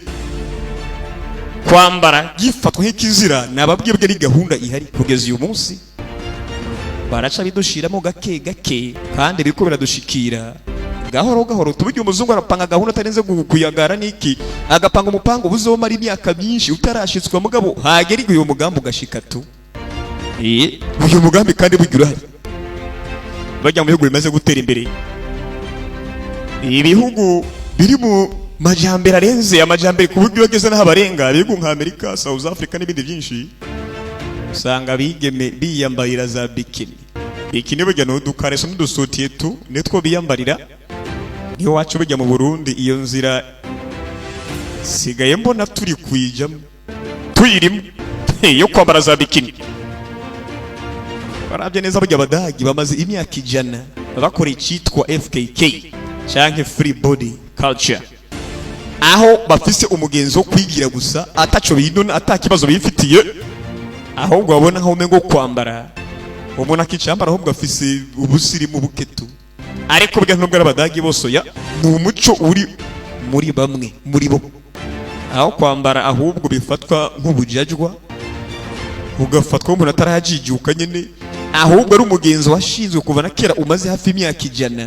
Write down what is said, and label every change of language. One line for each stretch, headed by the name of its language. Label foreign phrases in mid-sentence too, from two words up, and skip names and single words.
Rundi: kwambara gifatwa nk'ikizira nababwibwe ari gahunda ihari kugeza uyu munsi baraca bidushiramo gake gake kandi biriko biradushikira gahoro gahoro tuburyo umuzungu arapanga gahunda atarenze kuyagara niki agapanga umupango buzomara imyaka myinshi utarashitswa mugabo hagera uyu mugambo ugashika tu uyu mugambi kandi bugira hari bajya mu bihugu bimaze gutera imbere ibihugu biri mu majambere arenze amajambere ku buryo bageze n'aho barenga ibihugu nka Amerika South Africa n'ibindi byinshi usanga bigeme biyambarira za bikini burya n'udukareso n'udusutiyetu nitwo biyambarira niyo wacu bujya mu Burundi iyo nzira sigaye mbona turi kwijamo tuyirimo yo kwambara za bikini barabye neza burya abadagi bamaze imyaka 100 bakora icyitwa FKK cyangwa
English: free body culture
Rundi: aho bafise umugenzo wo kwigira gusa ataco binona atakibazo bifitiye aho gwabona nka umengo kwambara umuntu akicambara ahubwo afise ubusirimu buketu ariko bwa ntubwo abadagi bose ya n'umuco uri muri bamwe muri bo aho kwambara ahubwo bifatwa nk'ubujajwa ugafatwa umuntu atarajijuka nyene ahubwo ari umugenzo washinzwe kuva na kera umaze hafi imyaka 100